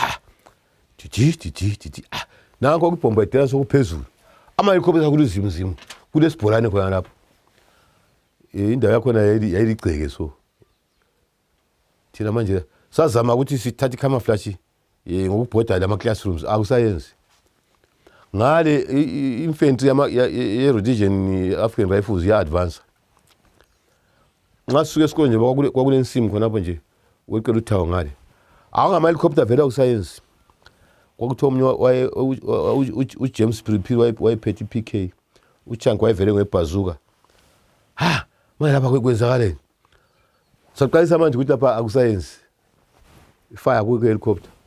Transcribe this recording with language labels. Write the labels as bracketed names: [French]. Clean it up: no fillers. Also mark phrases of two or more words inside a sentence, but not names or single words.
[North Ndebele] didi nanko ukubhombadela sokuphezulu ama-helicopter kuluzimzimu kulesibholane khona lapho indawo yakhona yayiligceke so thina manje sazama ukuthi sithathe i-camouflage ngokubhoda lama-classrooms akusayenzi ngale infantry ye-Rhodesian African Rifles ya-advance nxa sisuke esikolo nje kwakulensimu khonapho nje weqela uthawo ngale ngama-helicopter vele akusayenzi kwakuthiwa omunye uJames Phiri wayephethe i-PK uchank wayevele ngebhazuka manje lapha kwenzakaleni saqalisa manje ukuthi lapha akusayenzi ifire kwi-helicopter